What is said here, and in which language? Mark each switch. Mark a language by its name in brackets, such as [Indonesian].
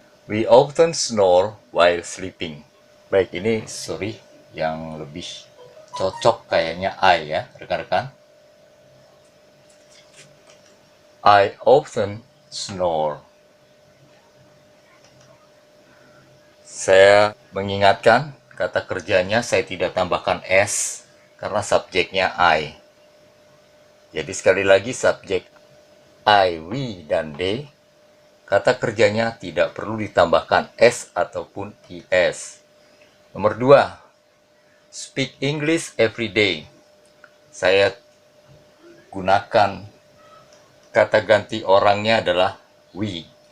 [English] We often snore while sleeping. [Indonesian] Baik, ini sorry yang lebih cocok kayaknya I ya, rekan-rekan. [English] I often snore. [Indonesian] Saya mengingatkan kata kerjanya saya tidak tambahkan S karena subjeknya I. Jadi sekali lagi subjek I, we, dan they. Kata kerjanya tidak perlu ditambahkan S ataupun IS. Nomor 2. [English] Speak English every day. [Indonesian] Saya gunakan kata ganti orangnya adalah we.